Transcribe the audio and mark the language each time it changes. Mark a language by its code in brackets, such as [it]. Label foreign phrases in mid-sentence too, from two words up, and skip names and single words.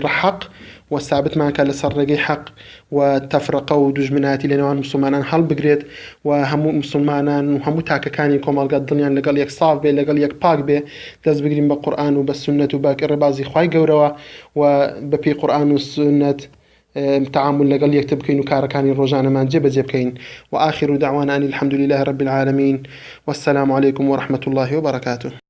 [ckb] ڕەحەق و ثابتمان کە لەسەر ڕێگەی حەق و تەفرەقە و دوژمنایەتی لە نێوان مسلمانان هەڵبگرێت و هەموو مسلمانان و هەموو تاکەکانی کۆمەڵگە دڵیان لەگەڵ یەک ساف بێ لەگەڵ یەک پاک بێ دەست بگرین بە قورئان و بە سنت و بە ڕێبازی خوای گەورەوە و بەپێی قورئان و سنت تعامل لەگەڵ یەکتر بکەین و کارەکانی ڕۆژانەمان جێبەجێ بکەین [ar] وآخر دعوانا أن الحمد لله رب العالمين والسلام عليكم ورحمة الله وبركاته.